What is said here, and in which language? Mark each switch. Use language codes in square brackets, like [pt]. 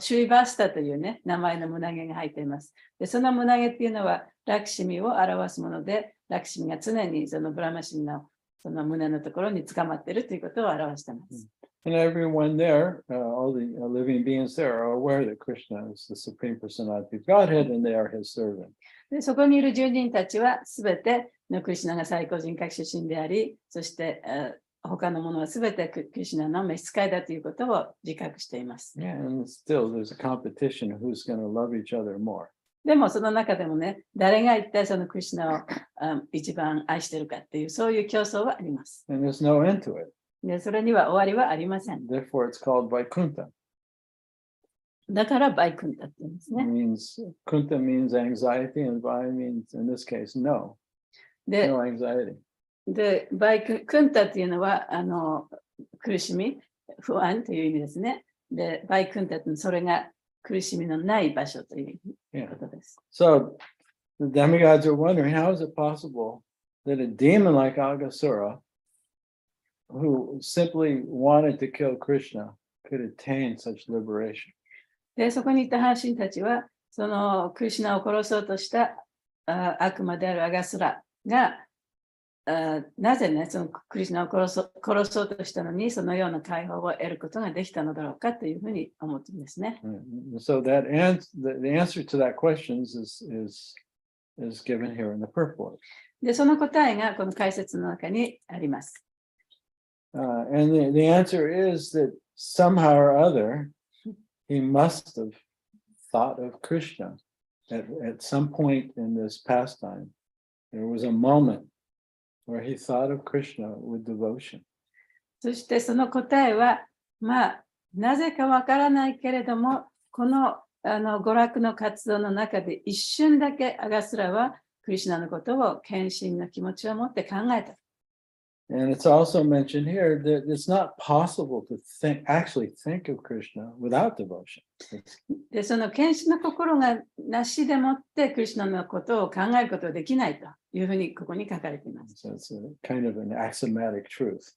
[ja] シュリバスタというね、名前の胸毛が生えています。で、その胸毛っていうのはラクシミを表すもので、ラクシミが常にそのブラマ神のその胸のところに捕まっているということを表しています。 [en] And everyone there, all the living beings there are aware that Krishna is the Supreme Personality of Godhead and they are his servant. [ja] でそこにいる住人たちはすべてのクリシュナが最高人格出身であり、そして他のものはすべてクリシュナの召使いだということを自覚しています。 [en] Yeah, and still there's a competition of who's going to love each other more. [ja] でもその中でもね、誰が一体そのクリシュナを一番愛しているかっていう、そういう競争はあります。 [en] And there's no end to it. [ja] でそれには終わりはありません。 [en] Therefore, it's called Vaikuntha. [ja] だからバイクンタって言うんですね。 [en] Kunta means anxiety, and Vai means, in this case, no [ja] で、 [en] anxiety. [ja] でバイクンタっていうのは苦しみ、不安という意味ですね。で、バイクンタってそれが苦しみのない場所ということです。 [en] So the demigods are wondering, how is it possible that a demon like Aghasura, who simply wanted to kill Krishna, could attain such liberation? [ja] で、そこにいた半神たちは、そのクリシュナを殺そうとした悪魔であるアガスラが、なぜね、そのクリシュナを殺そうとしたのに、そのような解放を得ることができたのだろうかというふうに思っているんですね。 [en] So that the answer to that question is given here in the purport. [ja] で、その答えがこの解説の中にあります。 [en] And the answer is that somehow or other, he must have thought of Krishna at some point in this pastime. There was a moment where he thought of Krishna with devotion. [ja] そしてその答えは、なぜかわからないけれども、この娯楽の活動の中で一瞬だけアガスラはクリシュナのことを献身の気持ちを持って考えた。 [en] And it's also mentioned here that it's not possible to actually think of Krishna without devotion. [ja] で、その献身の心がなしでもってクリシュナのことを考えることはできないというふうにここに書かれています。 [en] So it's a kind of an axiomatic truth.